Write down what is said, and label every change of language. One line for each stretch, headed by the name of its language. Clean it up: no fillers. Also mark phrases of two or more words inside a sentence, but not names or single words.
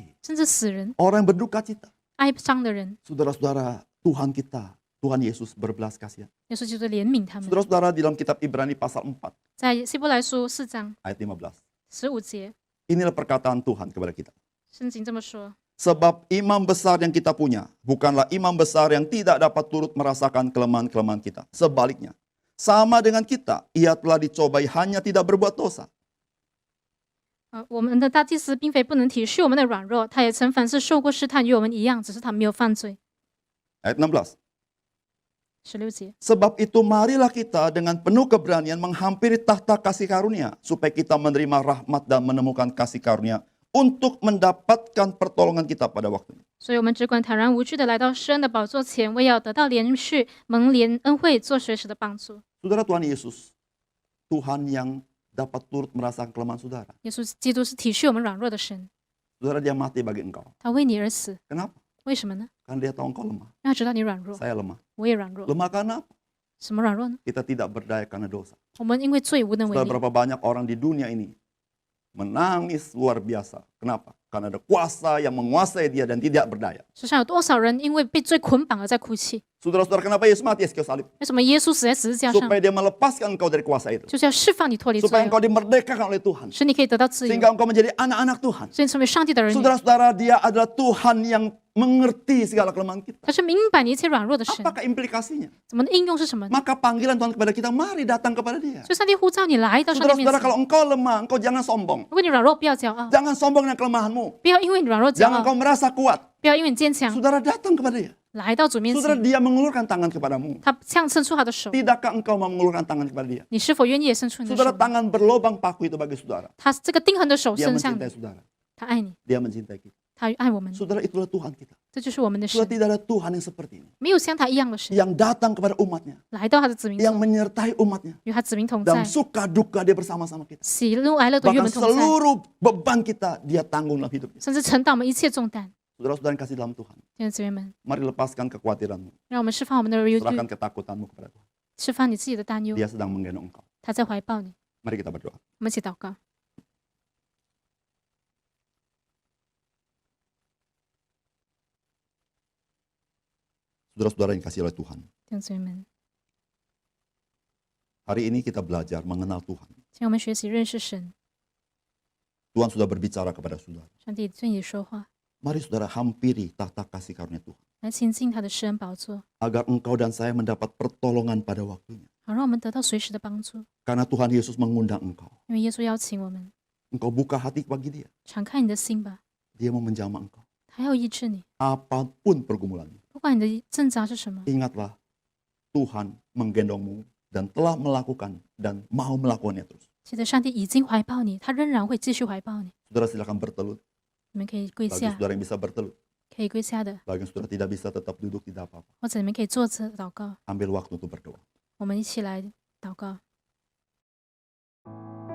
Chinese: 甚至死人、
Indonesian: Orang yang berduka cita.
Chinese: 哀伤的人，
Indonesian: Saudara-saudara, Tuhan kita, Tuhan Yesus berbelas kasihan.
Chinese: 耶稣基督怜悯他们。
Indonesian: Saudara-saudara, di dalam kitab Ibrani pasal 4,
Chinese: 在希伯来书4章
Indonesian: ayat 15.
Chinese: 15节，
Indonesian: Inilah perkataan Tuhan kepada kita.
Chinese: 圣经这么说：
Indonesian: Sebab imam besar yang kita punya bukanlah imam besar yang tidak dapat turut merasakan kelemahan-kelemahan kita. Sebaliknya, sama dengan kita, ia telah dicobai hanya tidak berbuat dosa.
Chinese: 我们的大祭司并非不能体恤我们的软弱，他也曾凡事受过试探，与我们一样，只是他没有犯罪。
Indonesian: Ayat 16.
Chinese: 16节，
Indonesian: Sebab itu marilah kita dengan penuh keberanian menghampiri tahta kasih karunia, supaya kita menerima rahmat dan menemukan kasih karunia untuk mendapatkan pertolongan kita pada waktunya.
Chinese: 所以我们只管坦然无惧的来到施恩的宝座前，为要得到连续蒙怜恩惠，做随时的帮助。
Indonesian: Saudara, Tuhan Yesus, Tuhan yang dapat turut merasakan kelemahan saudara.
Chinese: 耶稣基督是体恤我们软弱的神，
Indonesian: Saudara, dia mati bagi engkau.
Chinese: 他为你而死，
Indonesian: Kenapa?
Chinese: 为什么呢？
Indonesian: Karena dia tahu engkau lemah.
Chinese: 让他知道你软弱，
Indonesian: Saya lemah.
Chinese: 我也软弱。
Indonesian: Lemah karena apa?
Chinese: 什么软弱呢？
Indonesian: Kita tidak berdaya karena dosa.
Chinese: 我们因为罪无能为
Indonesian: Saudara,
Chinese: 力。
Indonesian: berapa banyak orang di dunia ini menangis luar biasa. Kenapa? Karena ada kuasa yang menguasai dia dan tidak berdaya.
Chinese: 世上有多少人因为被罪捆绑而在哭泣？
Indonesian: Saudara-saudara, kenapa Yesus mati Yesus salib?
Chinese: 为什么耶稣死在十字架上？
Indonesian: Supaya dia melepaskan engkau dari kuasa itu.
Chinese: 就是要释放你脱离罪
Indonesian: Supaya
Chinese: 恶，
Indonesian: engkau dimerdekakan oleh Tuhan.
Chinese: 使你可以得到自由，
Indonesian: Sehingga engkau menjadi anak-anak Tuhan.
Chinese: 所以你成为上帝的儿女。
Indonesian: Saudara-saudara, dia adalah Tuhan yang mengerti segala kelemahan kita.
Chinese: 他是明白你一切软弱的神。
Indonesian: Apakah implikasinya?
Chinese: 怎么的应用是什么呢？
Indonesian: Maka panggilan Tuhan kepada kita, mari datang kepada dia.
Chinese: 所以上帝呼召你来到上帝面
Indonesian: Saudara-saudara,
Chinese: 前。
Indonesian: kalau engkau lemah, engkau jangan sombong.
Chinese: 如果你软弱，不要骄傲，
Indonesian: Jangan sombong dengan kelemahanmu.
Chinese: 不要因为你软弱骄
Indonesian: Jangan
Chinese: 傲，
Indonesian: kau merasa kuat.
Chinese: 不要因为你坚强，
Indonesian: Saudara, datang kepada dia.
Chinese: 来到主面
Indonesian: Saudara,
Chinese: 前。
Indonesian: dia mengulurkan tangan kepadamu.
Chinese: 他向伸出他的手，
Indonesian: Tidakkah engkau mau mengulurkan tangan kepada dia?
Chinese: 你是否愿意也伸出你的
Indonesian: Saudara,
Chinese: 手？
Indonesian: tangan berlobang paku itu bagi saudara.
Chinese: 他这个钉痕的手
Indonesian: Dia
Chinese: 伸向
Indonesian: mencintai
Chinese: 你，
Indonesian: saudara.
Chinese: 他爱你，
Indonesian: Dia mencintai kita.
Chinese: 他爱我们，
Indonesian: Saudara, itulah Tuhan kita.
Chinese: 这就是我们的
Indonesian: Saudara,
Chinese: 神。
Indonesian: tidak ada Tuhan yang seperti ini.
Chinese: 没有像他一样的神，
Indonesian: Yang datang kepada umatnya.
Chinese: 来到他的子民
Indonesian: Yang
Chinese: 中，
Indonesian: menyertai umatnya.
Chinese: 与他子民同在
Indonesian: Dalam，suka duka dia bersama-sama kita.
Chinese: 喜怒哀乐都与我
Indonesian: Bahkan
Chinese: 们同在，
Indonesian: seluruh beban kita dia tanggung dalam hidupnya.
Chinese: 甚至承担我们一切重担。
Indonesian: Saudara-saudara yang kasih dalam Tuhan.
Chinese: 弟兄姊妹们，
Indonesian: Mari lepaskan kekhawatiranmu.
Chinese: 让我们释放我们的忧虑，
Indonesian: Serahkan ketakutanmu kepada Tuhan.
Chinese: 释放你自己的担忧。
Indonesian: Dia sedang menggendong engkau.
Chinese: 他在怀抱你，
Indonesian: Mari kita berdoa.
Chinese: 我们一起祷告。
Indonesian: Saudara-saudara yang kasih oleh Tuhan.
Chinese: 弟兄姊妹们，
Indonesian: Hari ini kita belajar mengenal Tuhan.
Chinese: 请我们学习认识神。
Indonesian: Tuhan sudah berbicara kepada saudara.
Chinese: 上帝对你说话，
Indonesian: Mari saudara hampiri tahta kasih karunia Tuhan.
Chinese: 来亲近他的施恩宝座，
Indonesian: Agar engkau dan saya mendapat pertolongan pada waktunya.
Chinese: 好让我们得到随时的帮助。
Indonesian: Karena Tuhan Yesus mengundang engkau.
Chinese: 因为耶稣邀请我们，
Indonesian: Engkau buka hati bagi dia.
Chinese: 敞开你的心吧，
Indonesian: Dia mau menjamah engkau.
Chinese: 还要医治你。
Indonesian: Apapun pergumulannya,
Chinese: 不管你的挣扎是什么，
Indonesian: ingatlah Tuhan menggendongmu dan telah melakukan dan mau melakukannya terus.
Chinese: 记得上帝已经怀抱你，他仍然会继续怀抱你。
Indonesian: Saudara silakan bertelut.
Chinese: 你们可以跪
Indonesian: Bagi
Chinese: 下，
Indonesian: saudara yang bisa bertelut,
Chinese: 可以跪下的，
Indonesian: bagi yang saudara tidak bisa tetap duduk tidak apa-apa.
Chinese: 或者你们可以坐着祷告。
Indonesian: Ambil waktu untuk berdoa.
Chinese: 我们一起来祷告。